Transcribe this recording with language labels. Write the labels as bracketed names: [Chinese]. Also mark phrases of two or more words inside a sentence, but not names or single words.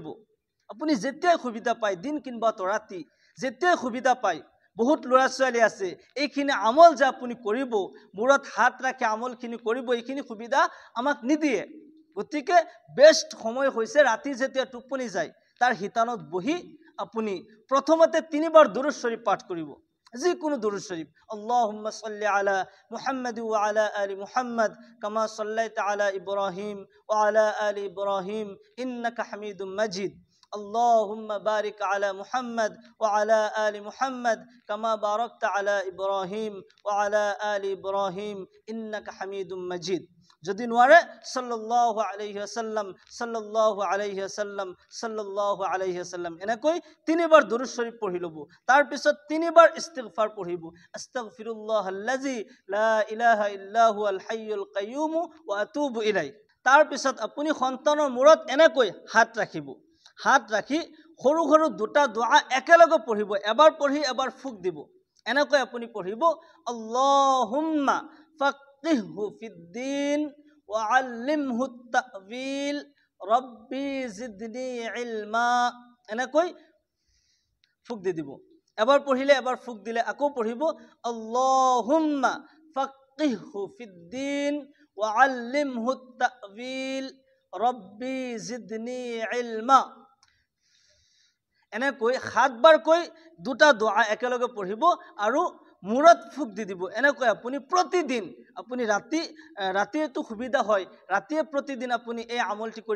[Assamese] আপুনি যেতিয়াই সুবিধা পায়, দিন কিংবা ৰাতি, যেতিয়াই সুবিধা পায়, বহুত ল'ৰা ছোৱালী আছে এইখিনি আমল যে আপুনি কৰিব, মূৰত হাত ৰাখি আমলখিনি কৰিব, এইখিনি সুবিধা আমাক নিদিয়ে। গতিকে বেষ্ট সময় হৈছে ৰাতি যেতিয়া টোপনি যায় তাৰ হিতানত বহি আপুনি প্ৰথমতে 3 বাৰ দুৰুদ শৰীফ পাঠ কৰিব, যিকোনো দুরূদ শরীফ। [Arabic] اللهم صل على محمد وعلى آل محمد كما صليت على إبراهيم وعلى آل إبراهيم إنك حميد مجيد. اللهم بارك على محمد وعلى آل محمد كما باركت على إبراهيم وعلى آل إبراهيم إنك حميد مجيد। [Assamese] যদি নোৱাৰে [Arabic] صلى الله عليه وسلم صلى الله عليه وسلم صلى الله عليه وسلم [Assamese] এনেকৈ তিনিবাৰ দুরূদ শরীফ পঢ়ি ল'ব। তাৰ পিছত তিনিবাৰ ইস্তিগফাৰ পঢ়িব। [Arabic] أستغفر الله الذي لا إله إلا هو الحي القيوم وأتوب إليه. [Assamese] তাৰ পিছত আপুনি সন্তানৰ মূৰত এনেকৈ হাত ৰাখিব। হাত ৰাখি সৰু সৰু দুটা দোৱা একেলগে পঢ়িব। এবাৰ পঢ়ি এবাৰ ফুক দিব। এনেকৈ আপুনি পঢ়িব [Arabic] اللهم فقهه في الدين وعلمه التأويل رب زدني علما. [Assamese] এনেকৈ ফুক দি দিব। এবাৰ পঢ়িলে এবাৰ ফুক দিলে আকৌ পঢ়িব [Arabic] اللهم فقهه في الدين وعلمه التأويل رب زدني علما. [Assamese] এনেকৈ 7 বাৰকৈ দুটা দোৱা একেলগে পঢ়িব আৰু মূৰত ফুক দি দিব। এনেকৈ আপুনি প্ৰতিদিন আপুনি ৰাতিটো সুবিধা হয় ৰাতিয়ে প্ৰতিদিন আপুনি এই আমলটি কৰিব।